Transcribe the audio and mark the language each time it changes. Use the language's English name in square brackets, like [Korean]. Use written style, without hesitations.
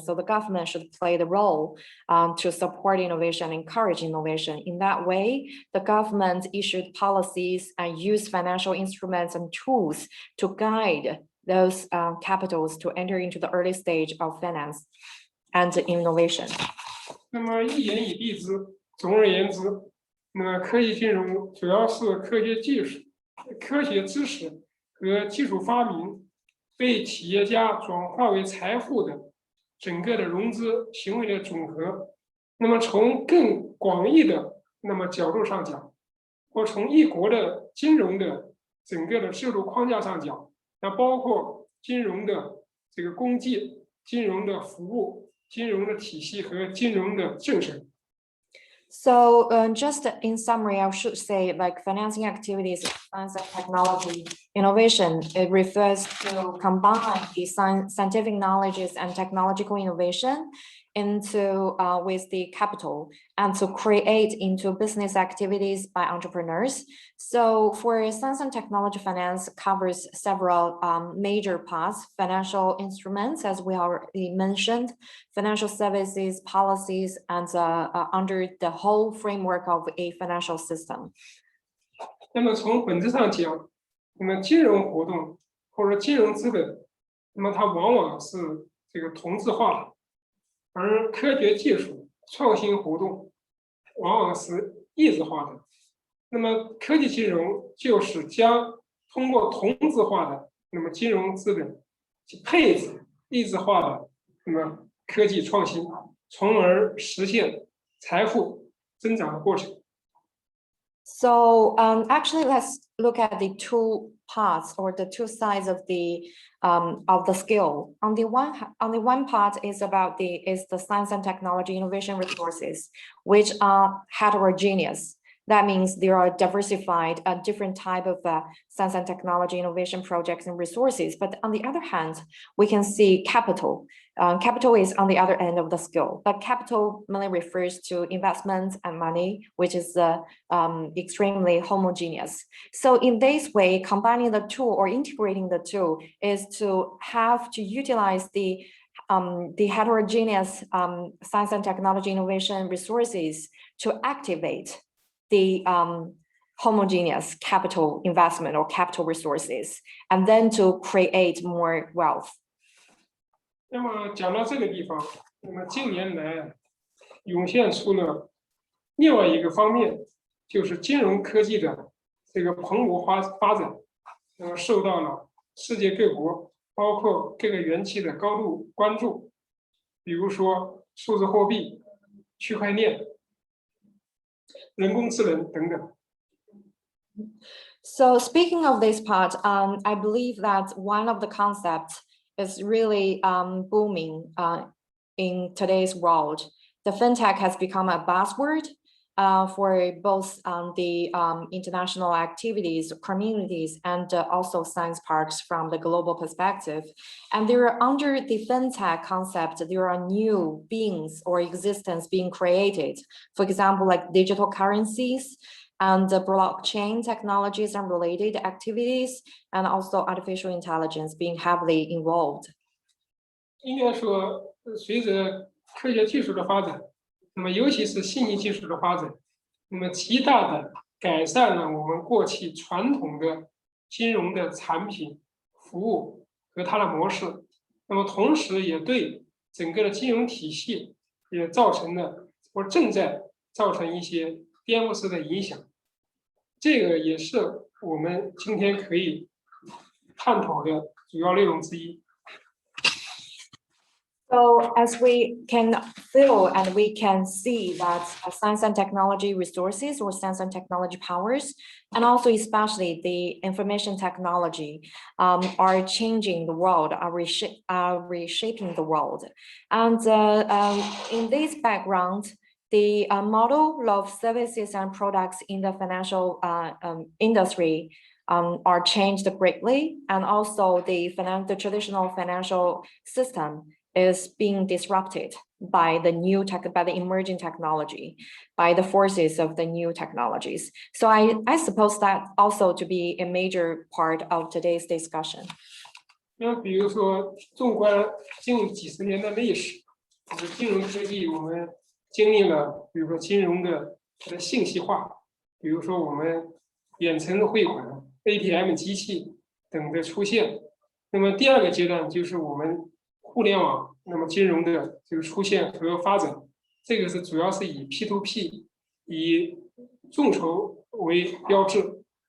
[English] So the government should play the role to support innovation, encourage innovation. In that way, the government issued policies and use financial instruments and tools to guide those capitals to enter into the early stage of finance and innovation. [Chinese] 那么一言以蔽之，总而言之，那么科技金融主要是科学技术、科学知识和技术发明被企业家转化为财富的整个的融资行为的总和。那么从更广义的角度上讲，或从一国的金融的整个的制度框架上讲，那包括金融的这个工具、金融的服务、金融的体系和金融的政策。 [English] So just in summary, I should say like financing activities, science and technology, innovation, it refers to combine the scientific knowledges and technological innovation into with the capital and to create into business activities by entrepreneurs. So for science and technology finance covers several major parts: financial instruments, as we already mentioned, financial services, policies, and under the whole framework of a financial system. [Chinese] 那么从本质上讲，那么金融活动或者金融资本，那么它往往是这个同质化的。而科学技术创新活动往往是异质化的，那么科技金融就是将通过同质化的金融资本去配置异质化的科技创新，从而实现财富增长的过程。 [English] So actually, let's look at the two parts or the two sides of the skill. On the one part is about the science and technology innovation resources, which are heterogeneous. That means there are diversified, different type of science and technology innovation projects and resources. But on the other hand, we can see capital. Capital is on the other end of the scale, but capital mainly refers to investments and money, which is extremely homogeneous. So in this way, combining the two or integrating the two is to have to utilize the heterogeneous science and technology innovation resources to activate the homogeneous capital investment or capital resources, and then to create more wealth. [Chinese] 那么讲到这个地方，那么近年来涌现出了另外一个方面，就是金融科技的这个蓬勃发展，那么受到了世界各国，包括各个园区的高度关注，比如说数字货币、区块链、人工智能等等。 [English] So speaking of this part, I believe that one of the concepts is really booming in today's world. The fintech has become a buzzword for both the international activities, communities, and also science parks from the global perspective. And there are, under the fintech concept, there are new beings or existence being created. For example, like digital currencies and blockchain technologies and related activities, and also artificial intelligence being heavily involved. [Chinese] 应该说，随着科学技术的发展，那么尤其是信息技术的发展，那么极大的改善了我们过去传统的金融的产品、服务和它的模式。那么同时也对整个的金融体系也造成了或正在造成一些颠覆式的影响。这个也是我们今天可以探讨的主要内容之一。 [English] So as we can feel and we can see that science and technology resources or science and technology powers, and also especially the information technology are changing the world, are reshaping the world. And in this background, the model of services and products in the financial industry are changed greatly, and also the traditional financial system is being disrupted by the emerging technology, by the forces of the new technologies. So I suppose that also to be a major part of today's discussion. [Chinese] 那比如说，纵观近几十年的历史，金融科技我们经历了，比如说金融的它的信息化，比如说我们远程汇款、ATM 机器等的出现。那么第二个阶段就是我们互联网，那么金融的这个出现和发展，这个是主要是以 P2P 以众筹为标志。